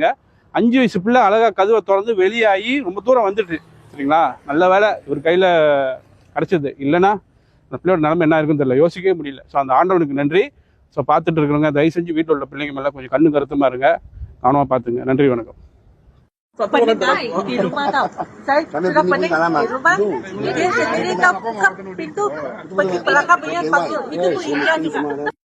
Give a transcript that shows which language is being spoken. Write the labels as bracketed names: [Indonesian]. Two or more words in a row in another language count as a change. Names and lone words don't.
[Tamil] 5 வயசு பிள்ளை அழகாக கதவை திறந்து வெளியாகி ரொம்ப தூரம் வந்துட்டு. சரிங்களா? நல்ல வேலை இவர் கையில் கிடச்சிது. இல்லைன்னா அந்த பிள்ளையோட நிலைமை என்ன இருக்குன்னு தெரியல, யோசிக்கவே முடியல. ஸோ அந்த ஆண்டவனுக்கு நன்றி. ஸோ பார்த்துட்டு இருக்கிறவங்க தயவு செஞ்சு வீட்டில் உள்ள பிள்ளைங்க மேலே கொஞ்சம் கண்ணு கருத்துமாக இருங்க, கவனமாக பார்த்துங்க. நன்றி, வணக்கம். [Malay] Pening di rumah tau. Saya sudah pening di rumah. Dia sendiri tak buka pintu. Pergi belakang punya kasut. Itu pun India juga.